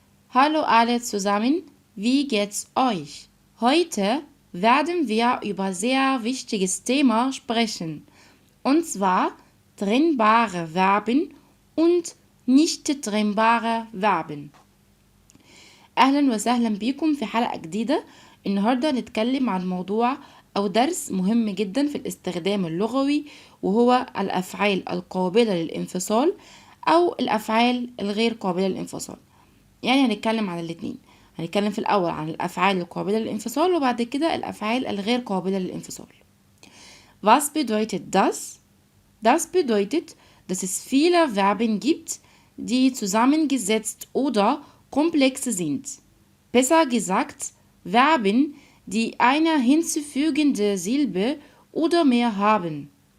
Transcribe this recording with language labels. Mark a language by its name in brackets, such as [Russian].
[German] Hallo alle zusammen, wie geht's euch? Heute werden wir über sehr wichtiges Thema sprechen, und zwar trennbare Verben und nicht trennbare Verben. [Arabic] أهلا وسهلا بيكم في حلقة جديدة. النهاردة نتكلم عن موضوع أو درس مهم جدا في الاستخدام اللغوي، وهو الأفعال القابلة للانفصال أو الأفعال الغير قابلة للانفصال. يعني هنتكلم عن الاتنين. هنتكلم في الأول عن الأفعال القابلة للانفصال، وبعد كده الأفعال الغير قابلة للانفصال. [German] Was bedeutet das? Das bedeutet, dass es viele Verben gibt, die zusammengesetzt oder komplex sind. Besser gesagt, Verben, die eine hinzufügende Silbe oder mehr haben.